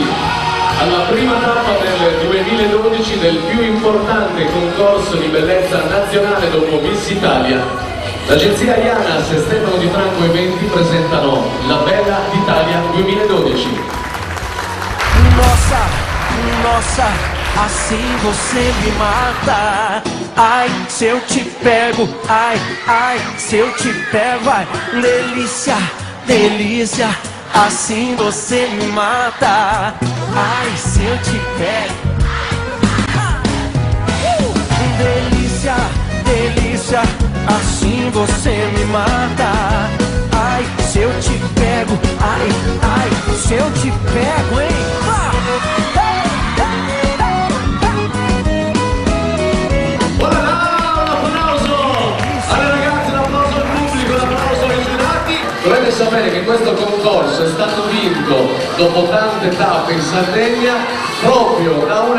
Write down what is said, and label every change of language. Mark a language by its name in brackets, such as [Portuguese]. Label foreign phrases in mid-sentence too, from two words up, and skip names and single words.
[Italian] alla prima tappa del 2012 del più importante concorso di bellezza nazionale dopo Miss Italia. L'agenzia Ianas e Stefano Di Franco Eventi presentano la Bella d'Italia 2012. [Portuguese] Nossa, assim você me mata. Ai, se eu te pego, ai, se eu te pego, ai, delícia, delícia. assim você me mata. Ai, se eu te pego. Delícia, delícia, assim você me mata. Ai, se eu te pego. Ai, ai, se eu te pego, hein? [Italian] Dovete sapere che questo concorso è stato vinto dopo tante tappe in Sardegna proprio da una